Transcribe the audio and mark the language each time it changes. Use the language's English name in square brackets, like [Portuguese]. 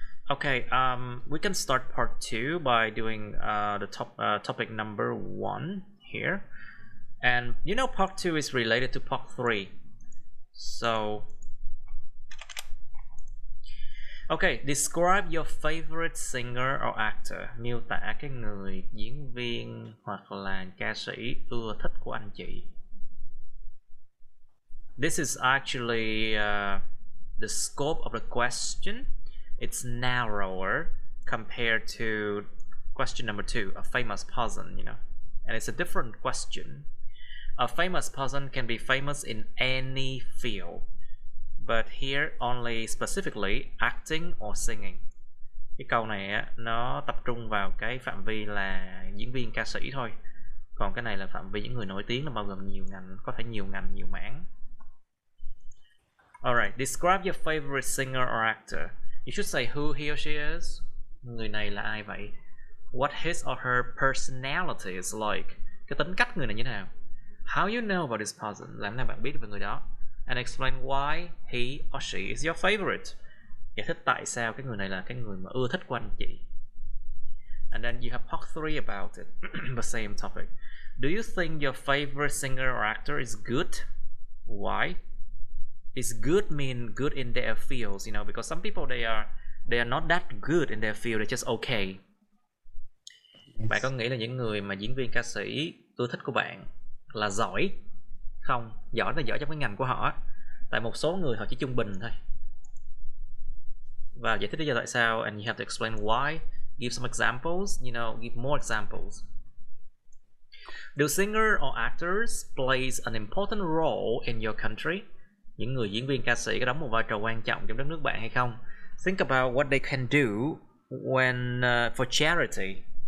[English] Okay, we can start part 2 by doing the topic number 1 here. And you know, part 2 is related to part 3. So okay, describe your favorite singer or actor. [Vietnamese] Miêu tả cái người diễn viên hoặc là ca sĩ ưa thích của anh chị. [English] This is actually the scope of the question. It's narrower compared to question number 2, a famous person, you know, and it's a different question. A famous person can be famous in any field, but here only specifically acting or singing. [Vietnamese] Cái câu này á, nó tập trung vào cái phạm vi là diễn viên ca sĩ thôi, còn cái này là phạm vi những người nổi tiếng, nó bao gồm nhiều ngành, có thể nhiều ngành, nhiều mảng. [English] Alright, describe your favorite singer or actor. You should say who he or she is. [Vietnamese] Người này là ai vậy? [English] What his or her personality is like. [Vietnamese] Cái tính cách người này như thế nào? [English] How you know about this person? [Vietnamese] Làm nào bạn biết về người đó? [English] And explain why he or she is your favorite. [Vietnamese] Giải thích tại sao cái người này là cái người mà ưa thích của anh chị. [English] And then you have part 3 about it. The same topic. Do you think your favorite singer or actor is good? Why? Is good mean good in their fields, you know, because some people they are not that good in their field, they're just okay. [Vietnamese] Bạn có nghĩ là những người mà diễn viên ca sĩ ưa thích của bạn là giỏi không? Giỏi là giỏi trong cái ngành của họ, tại một số người họ chỉ trung bình thôi. Và giải thích lý do tại sao, [English] and you have to explain why. Give some examples, you know, give more examples. Do singer or actors plays an important role in your country? [Vietnamese] Những người diễn viên ca sĩ có đóng một vai trò quan trọng trong đất nước bạn hay không? [English] Think about what they can do when for charity.